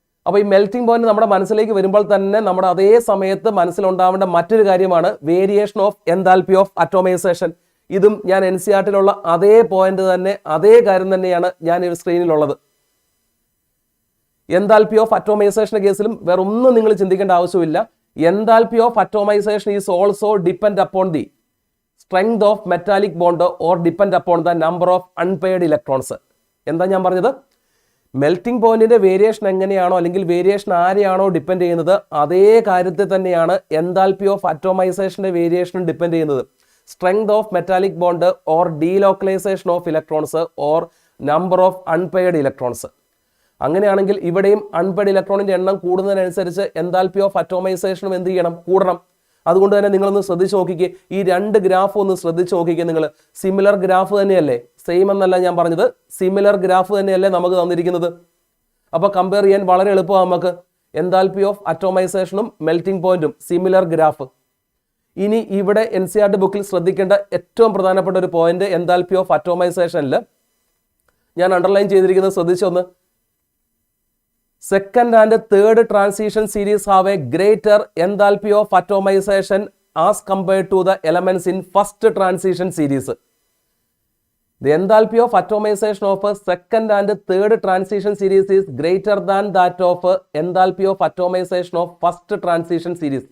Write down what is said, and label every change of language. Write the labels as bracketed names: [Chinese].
[Malayalam] അപ്പോൾ ഈ melting point നമ്മുടെ മനസ്സിലേക്ക് വരുമ്പോൾ തന്നെ നമ്മുടെ അതേ സമയത്ത് മനസ്സിലുണ്ടാവേണ്ട മറ്റൊരു കാര്യമാണ് [English] Variation of enthalpy of atomisation. [Malayalam] ഇതും ഞാൻ NCERT-ലുള്ള അതേ പോയിന്റ് തന്നെ, അതേ കാര്യം തന്നെയാണ് ഞാൻ ഈ സ്ക്രീനിലുള്ളത്. എൻതാൽപ്പി ഓഫ് അറ്റോമൈസേഷന്റെ കേസിലും വേറെ ഒന്നും നിങ്ങൾ ചിന്തിക്കേണ്ട ആവശ്യമില്ല. [English] Enthalpy of atomisation is also depend upon the strength of metallic bond or depend upon the number of unpaired electrons. [Malayalam] എന്താ ഞാൻ പറഞ്ഞത്? മെൽറ്റിംഗ് പോയിന്റിന്റെ വേരിയേഷൻ എങ്ങനെയാണോ, അല്ലെങ്കിൽ വേരിയേഷൻ ആരെയാണോ ഡിപ്പെൻഡ് ചെയ്യുന്നത്, അതേ കാര്യത്തിൽ തന്നെയാണ് എൻതാൽപ്പി ഓഫ് അറ്റോമൈസേഷന്റെ വേരിയേഷനും ഡിപ്പെൻഡ് ചെയ്യുന്നത്. [English] Strength of metallic bond or delocalisation of electrons or number of unpaired electrons. [Malayalam] അങ്ങനെയാണെങ്കിൽ ഇവിടെയും അൺപെയർഡ് ഇലക്ട്രോണിന്റെ എണ്ണം കൂടുന്നതിനനുസരിച്ച് എൻതാൽപ്പി ഓഫ് അറ്റോമൈസേഷനും എന്ത് ചെയ്യണം? കൂടണം. അതുകൊണ്ട് തന്നെ നിങ്ങളൊന്ന് ശ്രദ്ധിച്ച് നോക്കിക്കേ, ഈ 2 ഗ്രാഫ് ഒന്ന് ശ്രദ്ധിച്ച് നോക്കിക്കേ. നിങ്ങൾ സിമിലർ ഗ്രാഫ് തന്നെയല്ലേ? സെയിം എന്നല്ല ഞാൻ പറഞ്ഞത്, സിമിലർ ഗ്രാഫ് തന്നെയല്ലേ നമുക്ക് തന്നിരിക്കുന്നത്. അപ്പോൾ കമ്പയർ ചെയ്യാൻ വളരെ എളുപ്പമാണ് നമുക്ക്. എൻതാൽപ്പി ഓഫ് അറ്റോമൈസേഷനും മെൽറ്റിംഗ് പോയിന്റും സിമിലർ ഗ്രാഫ്. ഇനി ഇവിടെ NCERT ബുക്കിൽ ശ്രദ്ധിക്കേണ്ട ഏറ്റവും പ്രധാനപ്പെട്ട ഒരു പോയിന്റ് എൻതാൽപ്പി ഓഫ് അറ്റോമൈസേഷനിൽ ഞാൻ അണ്ടർലൈൻ ചെയ്തിരിക്കുന്നത് ശ്രദ്ധിച്ചൊന്ന്. [English] Second and third transition series have a greater enthalpy of atomization as compared to the elements in first transition series. The enthalpy of atomization of a second and third transition series is greater than that of enthalpy of atomization of first transition series.